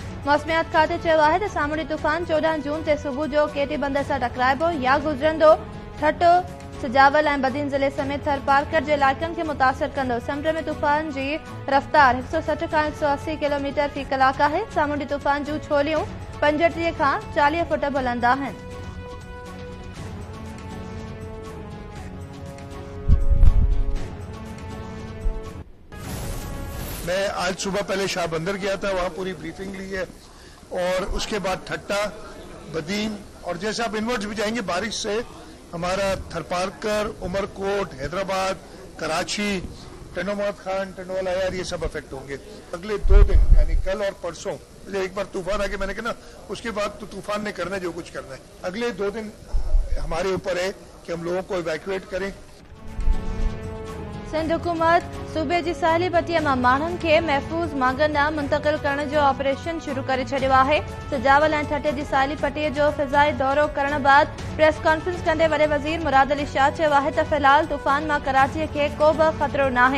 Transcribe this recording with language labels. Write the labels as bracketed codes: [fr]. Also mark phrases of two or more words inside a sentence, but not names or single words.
[sd] मौसमियात खाते चयो आहे त सामुंडी तूफ़ान 14 जून ते सुबुह जो केटी बंदर सां टकराइबो या गुज़रंदो। ठटो सजावल ऐं बदीन ज़िले समेत थरपारकर जे इलाइक़नि खे मुतासिर कंदो। समुंड में तूफ़ान जी रफ़्तार 160 खां 180 किलोमीटर फ़ी कलाक आहे। सामुंडी तूफ़ान जूं छोलियूं 35 खां 40 फुट बुलंद आहिनि। [ur] میں آج صبح پہلے شاہ بندر گیا تھا، وہاں پوری بریفنگ لی ہے اور اس کے بعد ٹھٹہ، بدین اور جیسے آپ انورڈز بھی جائیں گے بارش سے ہمارا تھرپارکر، عمرکوٹ، حیدرآباد، کراچی، ٹنو محمد خان، ٹنووالا یار یہ سب افیکٹ ہوں گے. اگلے 2 دن یعنی کل اور پرسوں ایک بار طوفان آ کے میں نے کہا نا اس کے بعد تو طوفان نے کرنا ہے جو کچھ کرنا ہے. اگلے 2 دن ہمارے اوپر ہے کہ ہم لوگوں کو ایویکیوایٹ کریں. [sd] सिंध हुकूमत सूबे जी साहिली पटीअ मां माण्हुनि खे महफ़ूज़ मांगनि ॾांहुं मुंतक़िल करण जो ऑपरेशन शुरू करे छॾियो आहे। सजावल ऐं ठटे जी साहिली पटीअ जो फ़िज़ाई दौरो करण बाद [en] press conference [sd] कंदे वॾे वज़ीर मुराद अली शाह चयो आहे त फ़िलहाल तूफ़ान मां कराचीअ खे को बि ख़तरो नाहे।